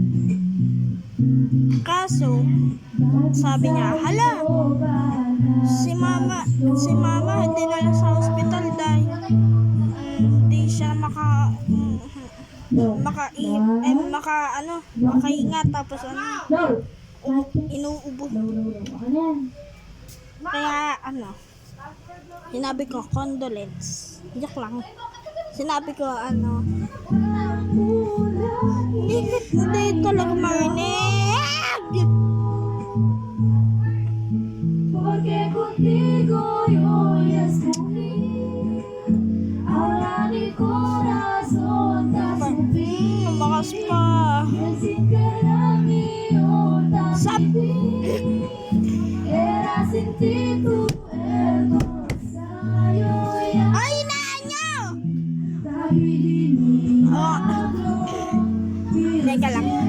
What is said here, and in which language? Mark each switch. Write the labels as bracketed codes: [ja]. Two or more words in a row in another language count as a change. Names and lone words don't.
[tl] Kaso sabi niya, hala, si mama dinala sa hospital dahil hindi siya makaingat, tapos inuubo. Kaya sinabi ko condolence. Joke lang. Sinabi ko hindi talaga marinig. [es] Porque contigo yo escogí ahora mi corazón te sufrí. [tl] Lumakas pa. Ay, inaan nyo! Teka lang.